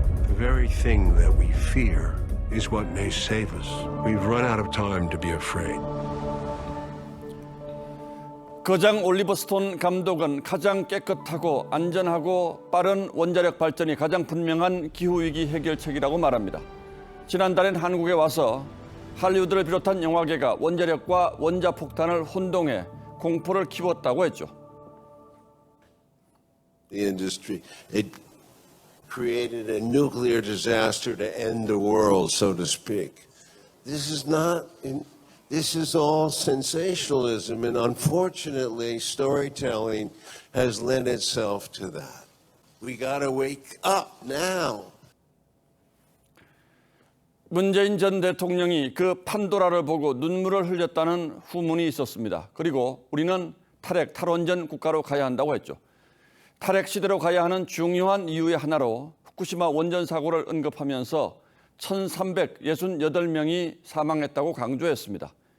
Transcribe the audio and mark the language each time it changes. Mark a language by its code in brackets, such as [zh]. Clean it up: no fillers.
[en] The very thing that we fear is what may save us. We've run out of time to be afraid. [ko] 거장 올리버 스톤 감독은 가장 깨끗하고 안전하고 빠른 원자력 발전이 가장 분명한 기후위기 해결책이라고 말합니다. 지난달엔 한국에 와서 할리우드를 비롯한 영화계가 원자력과 원자폭탄을 혼동해 공포를 키웠다고 했죠. [en] The industry, it created a nuclear disaster to end the world, so to speak. This is all sensationalism, and unfortunately, storytelling has lent itself to that. We gotta wake up now. [ko] 문재인 전 대통령이 그 판도라를 보고 눈물을 흘렸다는 후문이 있었습니다. 그리고 우리는 탈원전 국가로 가야 한다고 했죠. 탈핵 시대로 가야 하는 중요한 이유의 하나로 후쿠시마 원전 사고를 언급하면서 1,368명이 사망했다고 강조했습니다.